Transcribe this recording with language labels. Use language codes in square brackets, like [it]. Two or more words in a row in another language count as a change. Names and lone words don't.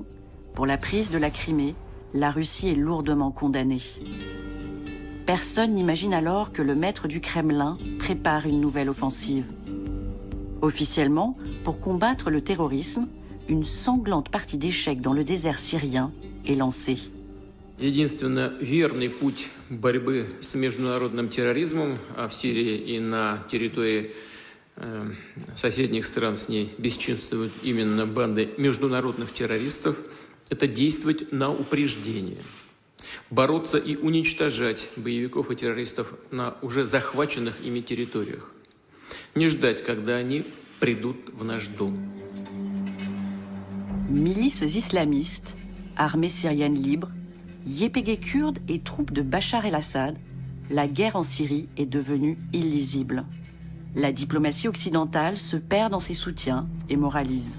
[fr] Pour la prise de la Crimée, la Russie est lourdement condamnée. Personne n'imagine alors que le maître du Kremlin prépare une nouvelle offensive. Officiellement, pour combattre le terrorisme, une sanglante partie d'échecs dans le désert syrien est lancée. [ru] Единственно верный путь борьбы с международным терроризмом, а в Сирии и на территории соседних стран с ней бесчинствуют именно банды международных террористов, это действовать на упреждение. Бороться и уничтожать боевиков и террористов на уже захваченных ими территориях. Не ждать, когда они придут в наш дом. [fr] Milices islamistes, armée syrienne libre, YPG kurdes et troupes de Bachar el-Assad, la guerre en Syrie est devenue illisible. La diplomatie occidentale se perd dans ses soutiens et moralise.